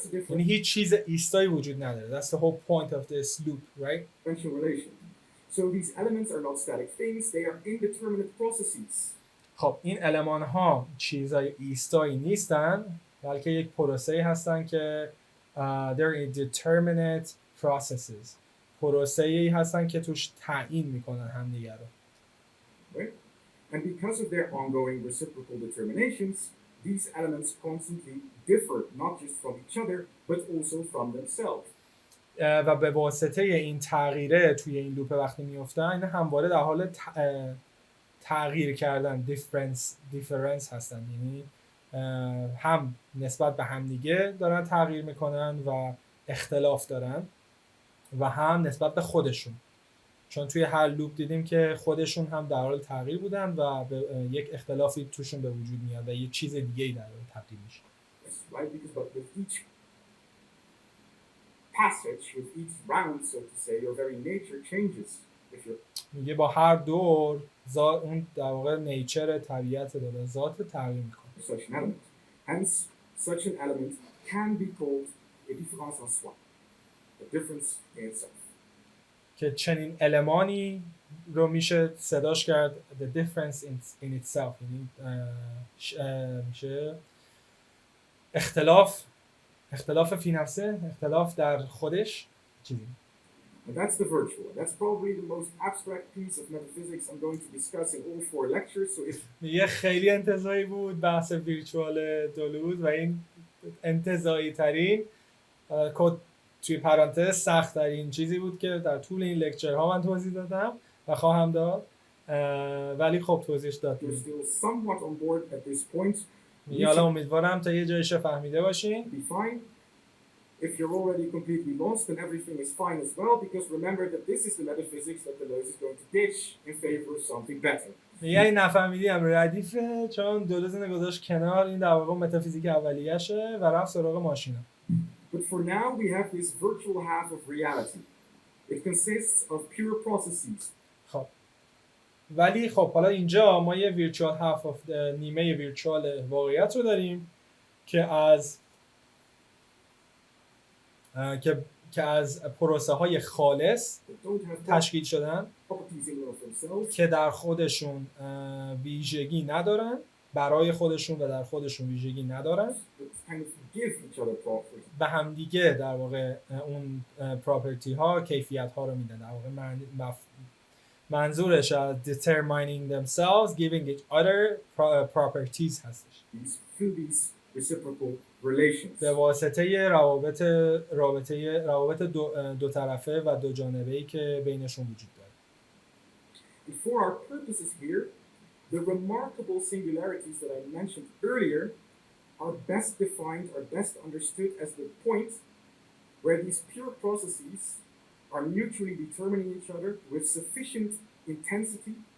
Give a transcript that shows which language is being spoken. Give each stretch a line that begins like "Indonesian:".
Persian: یعنی هیچ چیز ایستایی وجود نداره.
English: That's the whole point of this loop, right? So these elements are not static things, they are indeterminate processes.
Persian: خب این المان ها چیزای ایستایی نیستن، بلکه یک پروسه‌ای هستن که
English: they're indeterminate processes.
Persian: پروسه‌ای هستن که توش تعیین میکنن همدیگه رو.
English: Right? And because of their ongoing reciprocal determinations, these elements constantly differ not just from each other, but also from themselves.
Persian: و به واسطه این تغییره توی این لوپ وقتی میافتن، اینا همواره در حال تغییر کردن، دیفرنس هستن، یعنی هم نسبت به همدیگه دارن تغییر میکنن و اختلاف دارن و هم نسبت به خودشون، چون توی هر لوپ دیدیم که خودشون هم در حال تغییر بودن و به یک اختلافی توشون به وجود میاد و یه چیز دیگه‌ای در حال تبدیل میشه.
English: Right, because with each passage, with each round, so to say, your very nature changes.
Persian: میگه با هر دور اون در واقع نیچر طبیعت داره، ذات تغییر میکنه.
English: Such an element. Hence, such an element can be called a
French: différence en soi,
English: a difference in itself.
Persian: که چنین المانی رو میشه صداش کرد
English: the difference in itself،
Persian: یعنی میشه اختلاف فی نفسه، اختلاف در خودش چیزی.
English: And that's the virtual. That's probably the most abstract piece of metaphysics I'm going to discuss in all 4 lectures. So
Persian: یه خیلی انتزاعی بود بحث ویرچوال دلوز و این انتزاعی ترین توی پرانتز سخت ترین چیزی بود که در طول این لکچرها من توضیح دادم و خواهم داد، ولی خب توضیحش دادم.
English: Still somewhat on board at this point.
Persian: حالا امیدوارم تا یه جایش فهمیده باشین.
English: Be fine. If you're already completely lost, then everything is fine as well, because remember that this is the metaphysics that Deleuze is going to ditch in favor of something better.
Persian: یعنی نفهمیدی هم ردیفه، چون دلوز اینو گذاشت کنار، این در واقع متافیزیک اولیه‌شه و رفت سراغ ماشینا.
English: But for now we have this virtual half of reality. It consists of pure processes.
Persian: خب ولی خب حالا اینجا ما یه ویرچوال هاف اف نیمه ویرچوال واقعیت رو داریم که که از پروسه های خالص
English: that don't have
Persian: تشکیل شدن
English: properties in and of themselves,
Persian: که در خودشون ویژگی ندارن، برای خودشون و در خودشون ویژگی ندارن،
English: that kind of give each other properties.
Persian: به همدیگه در واقع اون پراپرتی ها، کیفیت ها رو میدن. در واقع منظورش از
English: determining themselves, giving each other properties
Persian: هستش.
English: Through these reciprocal relations.
Persian: به واسطه روابط دو طرفه و دو جانبه‌ای که بینشون وجود داره.
English: And for our purposes here, the remarkable singularities that I mentioned earlier are best defined, are best understood as the point where these pure processes are mutually determining each other with sufficient intensity.